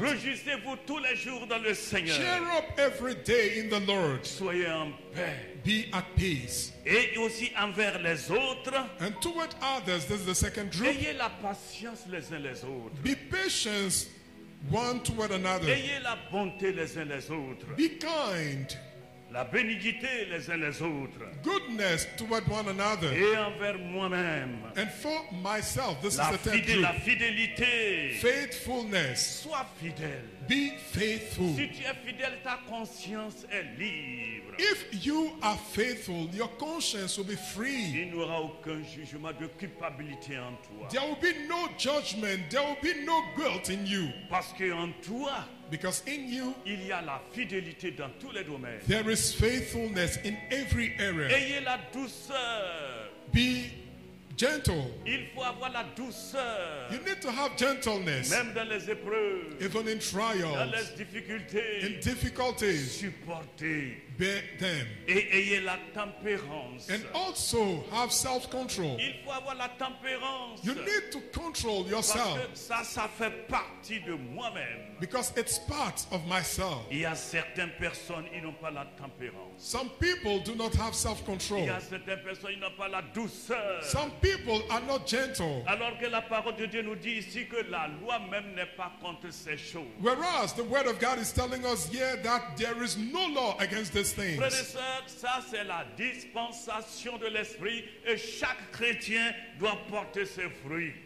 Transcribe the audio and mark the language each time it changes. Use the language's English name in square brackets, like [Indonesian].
[French] Réjouissez-vous tous les jours dans le Seigneur. [English] Cheer up every day in the Lord. [French] Soyez en paix. [English] Be at peace. [French] Et aussi envers les autres, [English] And toward others, this is the second group. [French] ayez la patience les uns les autres. [English] Be patient one toward another. [French] Ayez la bonté les uns les autres. [English] Be kind. [French] La bénignité les uns les autres. [English] Goodness toward one another. [French] Et envers moi-même. [English] And for myself, this [French] La, [English] is the third [French] la [English] group. [French] fidélité. [English] Faithfulness. [French] Sois fidèle. [English] Be faithful. [French] Si tu es fidèle, ta conscience est libre. [English] If you are faithful, your conscience will be free. [French] Il n'y aura aucun jugement de culpabilité en toi. [English] There will be no judgment. There will be no guilt in you. [French] Parce qu'en toi, [English] Because in you, [French] il y a la fidélité dans tous les domaines. [English] there is faithfulness in every area. [French] Ayez la douceur. [English] Be gentle. [French] Il faut avoir la douceur. [English] You need to have gentleness. [French] Même dans les épreuves, [English] Even in [French] dans [English] trials, [French] les difficultés. [English] in difficulties. [French] Supporter. [English] bear them. [French] Et ayez la tempérance. [English] And also have self-control. [French] Il faut avoir la tempérance. [English] You need to control yourself [French] Parce que ça fait partie de moi-même. [English] because it's part of myself. [French] Il y a certaines personnes, ils n'ont pas la tempérance. [English] Some people do not have [French] Il [English] self-control. [French] y a certaines personnes, ils n'ont pas la douceur. [English] Some people are not gentle. [French] Alors que la parole de Dieu nous dit ici que la loi même n'est pas contre ces choses. [English] Whereas the word of God is telling us here that there is no law against these [French] Frères et [English] things. [French] sœurs, ça c'est la dispensation de l'esprit et chaque chrétien doit porter ses fruits.